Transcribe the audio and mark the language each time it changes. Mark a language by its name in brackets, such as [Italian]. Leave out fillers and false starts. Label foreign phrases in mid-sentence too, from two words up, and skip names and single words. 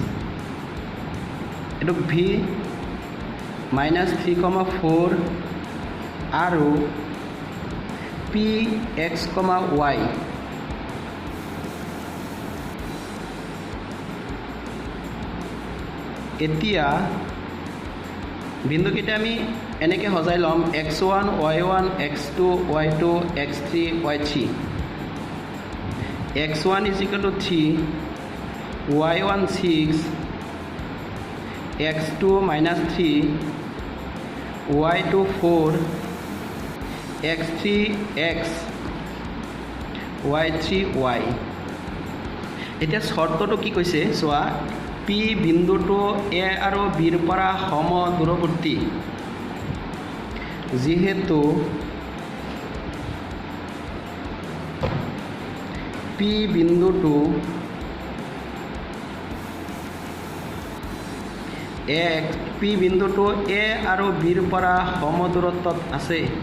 [Assamese] এইটো v -3,4 আৰু p x, y এতিয়া বিন্দুকেইটা আমি এনেকৈ সজাই ল'ম: x1, y1, x2, y2, x3, y3. x1 = 3, y1 6, x2 -3, y2 4, x3 x, y3 y. এতিয়া শৰ্তটো কি কৈছে চোৱা, p বিন্দুটো a আৰু b ৰ পৰা সমদূৰৱৰ্তী। যিহেতু p বিন্দুটো a আৰু b ৰ পৰা সমদূৰত্বত আছে,